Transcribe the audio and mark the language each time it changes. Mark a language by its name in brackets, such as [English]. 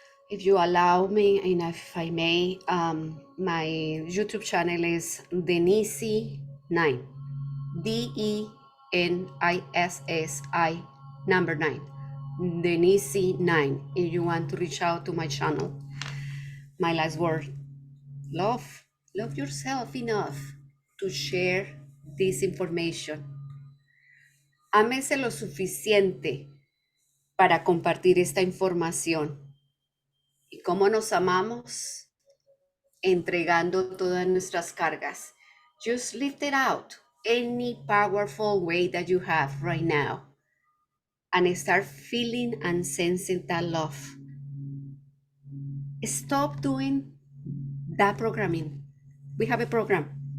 [English] If you allow me, and if I may, my YouTube channel is Denisi9, DENISSI number 9, Denisi9. If you want to reach out to my channel, my last word, love yourself enough to share this information. [Spanish] Ámese lo suficiente para compartir esta información. ¿Y cómo nos amamos? Entregando todas nuestras cargas. [English] Just lift it out any powerful way that you have right now and start feeling and sensing that love. Stop doing that programming. We have a program.